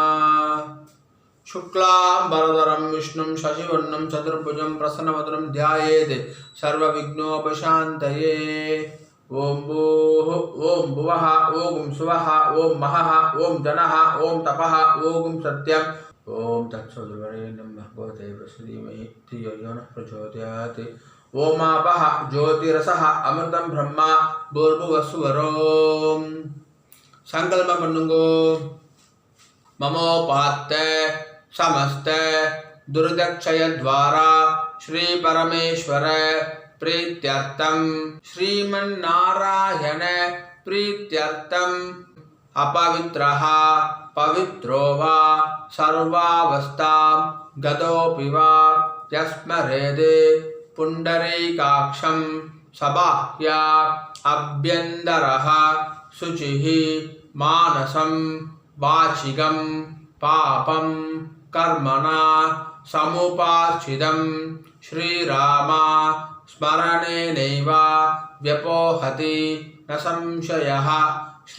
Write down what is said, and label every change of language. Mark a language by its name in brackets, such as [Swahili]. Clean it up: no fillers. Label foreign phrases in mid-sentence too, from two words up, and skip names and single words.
[Sanskrit] शुक्लाम्बरधरं विष्णुं शशिवर्णं चतुर्भुजं प्रसन्नवदनं ध्यायेत् सर्व विघ्नोपशान्तये. ओम् भूः ओम् भुवः ओम् सुवः ओम् महः ओम् जनः ओम् तपः ओम् सत्यम्. ओम् तत्सदुर्वरेण्यम् भर्गोदे प्रसदीमहि धियो यो नः प्रचोदयात्. ओमापः ज्योतिरसः अमृतं ब्रह्म भूर्भुवस्वरोम्. [Tamil] சங்கல்பம் பண்ணுங்கோ. [Sanskrit] மமோபாத்த समस्त दुर्दक्षय द्वारा श्री परमेश्वर प्रीत्यर्थम श्रीमन्नारायण प्रीत्यर्थम अपवित्रः पवित्रो वा सर्वावस्थां गतोऽपि वा यस्मरेदे पुण्डरीकाक्षं सबाह्या अभ्यन्तरः शुचिः मानसं वाचिकं पापं कर्मणा समुपाश्चितं श्रीराम स्मरणेनैव व्यपोहति न संशयः.